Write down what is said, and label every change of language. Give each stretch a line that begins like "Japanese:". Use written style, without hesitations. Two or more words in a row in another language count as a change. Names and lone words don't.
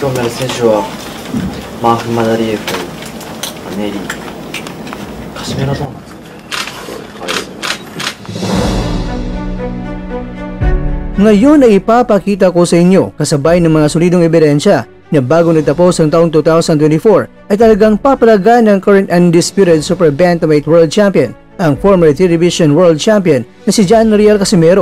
Japanese: 選手はマーフ・マダリエフ、ネリー、カシメロどうなんですか？
Filipino: Ngayon ay ipapakita ko sa inyo kasabay ng mga solidong ebidensya na bago nagtapos ang taong 2024 ay talagang papalagan ng
English: current undisputed Super Bantamweight World Champion
Filipino: ang
English: former Division World Champion
Filipino: na si John Riel Casimero.